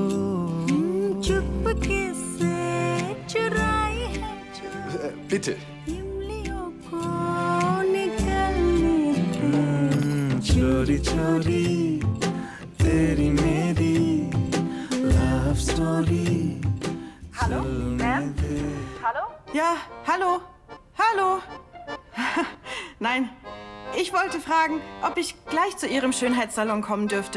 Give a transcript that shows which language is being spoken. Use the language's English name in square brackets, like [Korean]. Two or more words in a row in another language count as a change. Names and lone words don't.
[Hindi] चुपके से चुराई है जो Bitte. इमलियों को निकलने दे चोरी चोरी तेरी मेरी [English] love story [German] Hallo? Ma'am? Hallo? Ja, hallo. Hallo. Nein, ich wollte fragen, ob ich gleich zu Ihrem Schönheitssalon kommen dürfte.